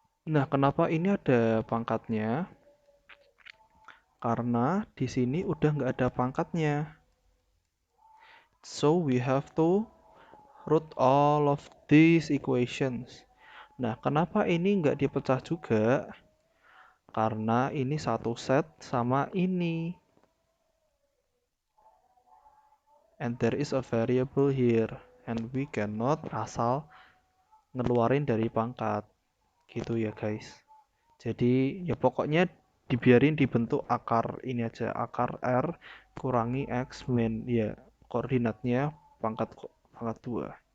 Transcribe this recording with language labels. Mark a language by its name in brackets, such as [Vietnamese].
[Indonesian] Nah, kenapa ini ada pangkatnya? Karena di sini udah nggak ada pangkatnya. [English] So we have to root all of these equations. [Indonesian] Nah, kenapa ini nggak dipecah juga? Karena ini satu set sama ini. [English] And there is a variable here. And we cannot [Indonesian] asal ngeluarin dari pangkat. Gitu ya guys. Jadi ya pokoknya dibiarin dibentuk akar ini aja. Akar R kurangi X min. Ya koordinatnya pangkat 2.